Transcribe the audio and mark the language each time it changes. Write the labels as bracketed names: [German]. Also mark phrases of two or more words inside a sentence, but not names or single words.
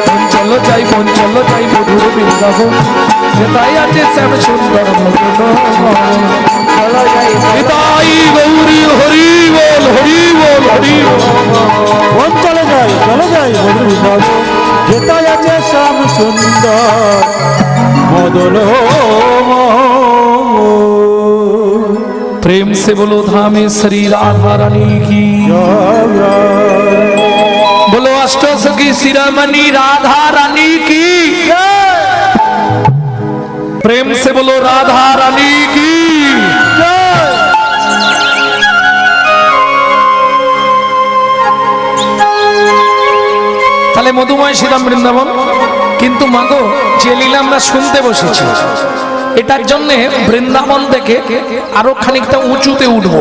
[Bangla] চলো যাই মধুর বৃন্দাবন, যেটাই আছে শ্যাম সুন্দর মদন। চলো যাই নিতাই গৌরী হরি বল হরি বল হরি বল। মন চলে যাই মধুর বৃন্দাবন, যেটাই আছে শ্যাম সুন্দর মদন। [Hindi] प्रेम से बोलो धामे श्री राधा रानी की, बोलो अष्टसखी शिरोमणि राधा रानी की, प्रेम से बोलो राधा रानी की। [Bangla] তাহলে মধুময় শ্রীরাম বৃন্দাবন, কিন্তু মাগো যে লীলা আমরা শুনতে বসেছি, এটার জন্য বৃন্দাবন থেকে আরো খানিকটা উঁচুতে উঠবো।